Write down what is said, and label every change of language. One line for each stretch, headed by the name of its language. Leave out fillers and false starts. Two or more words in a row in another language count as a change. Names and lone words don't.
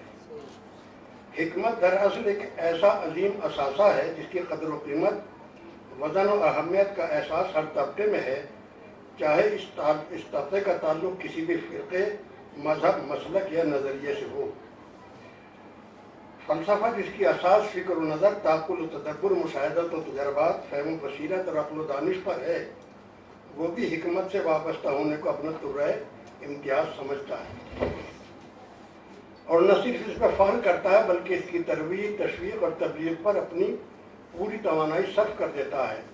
Urdu: حکمت دراصل ایک ایسا عظیم اثاثہ ہے جس کی قدر و قیمت، وزن و اہمیت کا احساس ہر طبقے میں ہے، چاہے اس طبقے کا تعلق کسی بھی فرقے، مذہب، مسلک یا نظریے سے ہو۔ فلسفہ جس کی اساس فکر و نظر، تعقل و تدبر، مشاہدت و تجربات، فہم و بصیرت اور عقل و دانش پر ہے، وہ بھی حکمت سے وابستہ ہونے کو اپنا طرح امتیاز سمجھتا ہے، اور نہ صرف اس پر فخر کرتا ہے بلکہ اس کی ترویج، تشویق اور تبلیغ پر اپنی پوری توانائی صرف کر دیتا ہے۔